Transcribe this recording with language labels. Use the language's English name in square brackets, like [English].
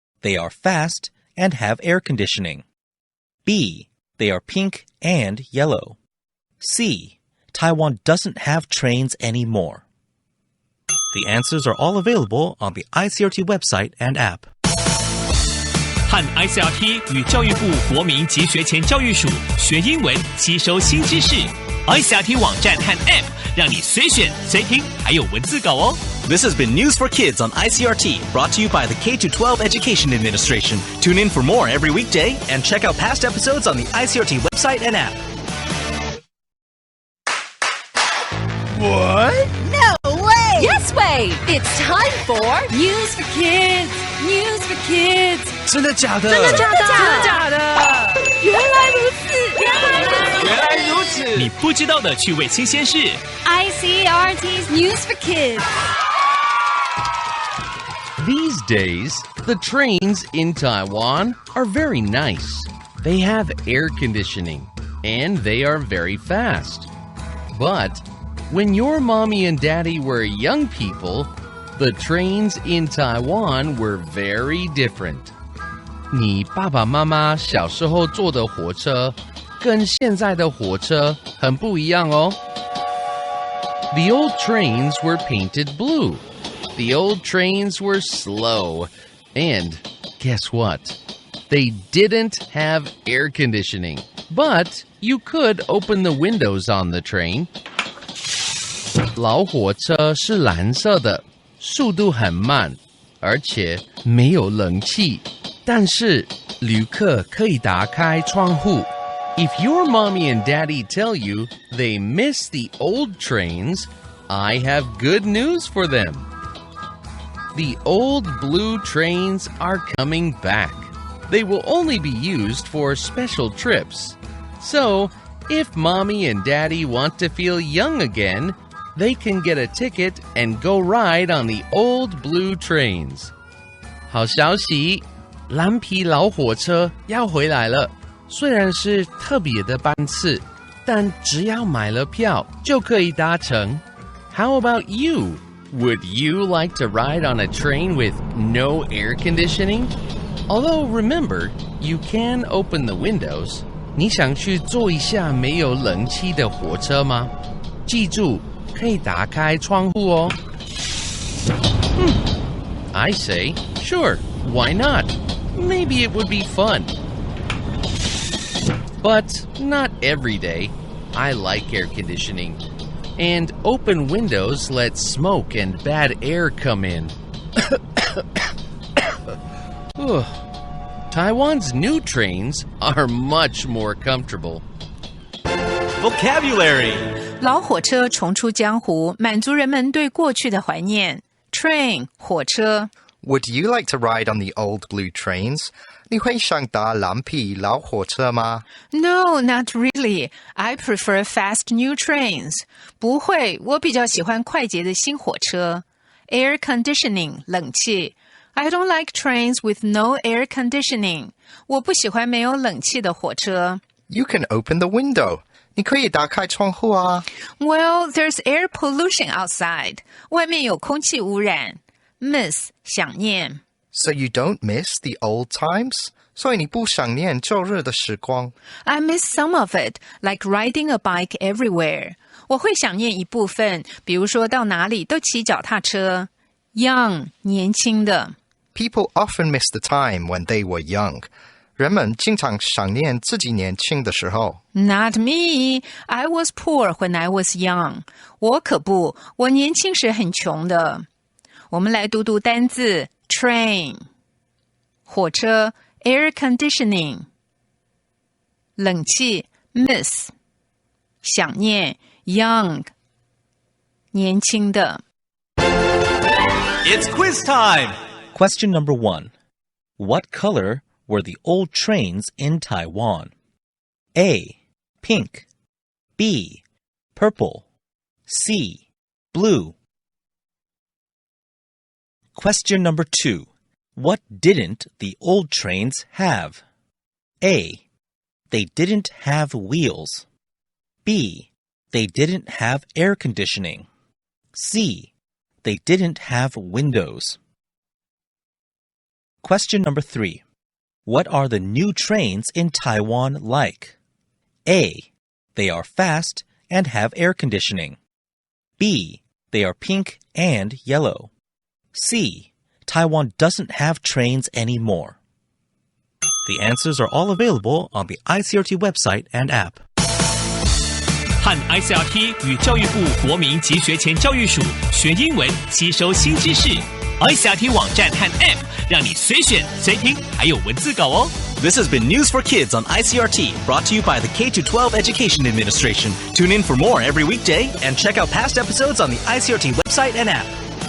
[English] They are fast and have air conditioning. B. They are pink and yellow. C. Taiwan doesn't have trains anymore. The answers are all available on the ICRT website and app. [Chinese] 和 ICRT 与教育部国民及学前教育署学英文，吸收新知识。ICRT 网站和 App 让你随选随听，还有文字稿哦。 [English] This has been News for Kids on ICRT, brought to you by the K-12 Education Administration. Tune in for more every weekday and check out past episodes on the ICRT website and app. What? No way! Yes way! It's time for News for Kids! News for Kids! [Chinese] 真的假的？真的假的？原来如此！原来如此！你不知道的趣味新鲜事。 [English] ICRT's News for Kids. These days, the trains in Taiwan are very nice. They have air conditioning, and they are very fast. But when your mommy and daddy were young people, the trains in Taiwan were very different. [Chinese] 你爸爸妈妈小时候坐的火车跟现在的火车很不一样哦。 [English] The old trains were painted blue. The old trains were slow. And guess what? They didn't have air conditioning. But you could open the windows on the train. [Chinese] 老火车是蓝色的，速度很慢，而且没有冷气。但是旅客可以打开窗户。 [English] If your mommy and daddy tell you they miss the old trains, I have good news for them. The old blue trains are coming back. They will only be used for special trips. So, if mommy and daddy want to feel young again, they can get a ticket and go ride on the old blue trains. [Chinese] 好消息，蓝皮老火车要回来了。虽然是特别的班次，但只要买了票就可以搭乘。 [English] How about you? Would you like to ride on a train with no air conditioning? Although remember, you can open the windows. [Chinese] 你想去坐一下没有冷气的火车吗？记住，可以打开窗户哦。 [English] I say, sure, why not? Maybe it would be fun. But not every day. I like air conditioning. And open windows let smoke and bad air come in. Taiwan's new trains are much more comfortable. Vocabulary. [Chinese] 老火车重出江湖，满足人们对过去的怀念。 [English] Train 火车。 Would you like to ride on the old blue trains? [Chinese] 你会想搭蓝皮老火车吗？ [English] No, not really. I prefer fast new trains. [Chinese] 不会，我比较喜欢快捷的新火车。 [English] Air conditioning 冷气。 I don't like trains with no air conditioning. [Chinese] 我不喜欢没有冷气的火车。 [English] You can open the window. [Chinese] 你可以打开窗户啊。 [English] Well, there's air pollution outside. [Chinese] 外面有空气污染。Miss 想念。 [English] So you don't miss the old times? [Chinese] 所以你不想念旧日的时光。 [English] I miss some of it, like riding a bike everywhere. [Chinese] 我会想念一部分，比如说到哪里都骑脚踏车。 [English] Young 年轻的。 People often miss the time when they were young. [Chinese] 人们经常想念自己年轻的时候。 [English] Not me. I was poor when I was young. [Chinese] 我可不，我年轻时很穷的。我们来读读单字 train 火车 air conditioning 冷气 miss 想念 young 年轻的。 [English] It's quiz time! Question number 1. What color were the old trains in Taiwan? A. Pink. B. Purple. C. Blue. Question number 2. What didn't the old trains have? A. They didn't have wheels. B. They didn't have air conditioning. C. They didn't have windows. Question number 3. What are the new trains in Taiwan like? A. They are fast and have air conditioning. B. They are pink and yellow. C. Taiwan doesn't have trains anymore. The answers are all available on the ICRT website and app. [Chinese] 和 ICRT 与教育部国民及学前教育署学英文，吸收新知识。 ICRT 网站和 App 让你随选随听，还有文字稿哦。 [English] This has been News for Kids on ICRT, brought to you by the K-12 Education Administration. Tune in for more every weekday and check out past episodes on the ICRT website and app.